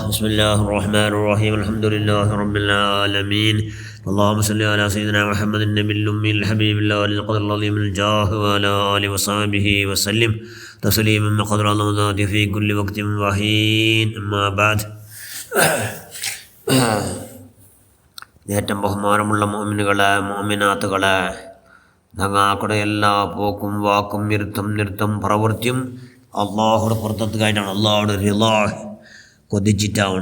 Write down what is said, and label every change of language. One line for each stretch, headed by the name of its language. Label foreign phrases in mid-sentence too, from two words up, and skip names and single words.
Arabic: بسم الله الرحمن الرحيم. الحمد لله رب العالمين. اللهم صل على سيدنا محمد النبي الأمي الحبيب الله القدر العظيم الجاه وعلى آله وصحبه وسلم تسليما بقدر الله في كل وقت وحين. أما بعد.
Malayalam: ഏറ്റവും ബഹുമാനമുള്ള മുഅ്മിനുകളെ മുഅ്മിനാത്തുകളെ, ഞങ്ങളുടെ എല്ലാ പോക്കും വാക്കും നിർത്തം പ്രവൃത്തിയും അള്ളാഹുടെ പുറത്തെത്തുകയായിട്ടാണ്, അള്ളാഹുടെ റിളാ കൊതിച്ചിട്ടാണ്.